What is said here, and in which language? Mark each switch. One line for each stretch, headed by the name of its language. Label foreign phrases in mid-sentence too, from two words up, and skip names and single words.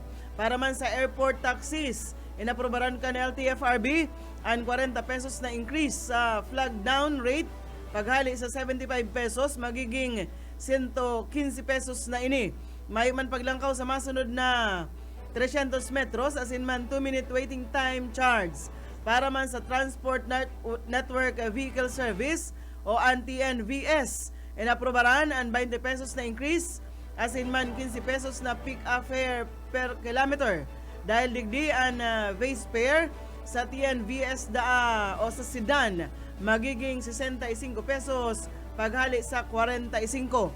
Bikol: Para man sa airport taxis, inaprobaran ka ng LTFRB ang 40 pesos na increase sa
English: flag down rate,
Bikol: paghali sa 75 pesos, magiging 115 pesos na ini. May man paglangkaw sa masunod na 300 metros asin man
English: 2-minute waiting time charge.
Bikol: Para man sa Transport Network Vehicle Service o TNVS, inaprobaran ang 20 pesos na increase asin man 15 pesos na
English: pick-up fare per kilometer.
Bikol: Dahil digdi ang
English: base fare
Bikol: sa TNVS o sa sedan, magiging 65 pesos paghali sa 45.